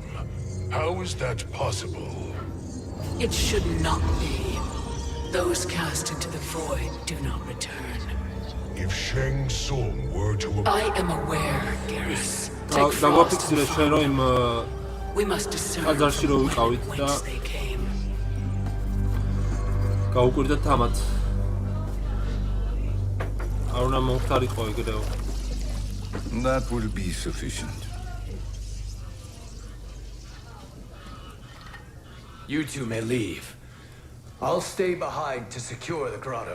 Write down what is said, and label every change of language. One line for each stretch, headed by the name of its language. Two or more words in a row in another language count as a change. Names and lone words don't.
English: How is that possible? It should not be. Those cast into the void do not return. If Shang Tsung were to... I am aware, Garrus.
Georgian: და
English: Take
Georgian: დაგვაფიქსირე
English: Frost
Georgian: შენ რომ იმ
English: We must discern
Georgian: ტაძარში რო ვიყავით და
English: whence they came.
Georgian: გაუკვირდეთ თამათ. არ უნდა მომხდარიყო ეგრეო.
English: That will be sufficient. You two may leave. I'll stay behind to secure the grotto.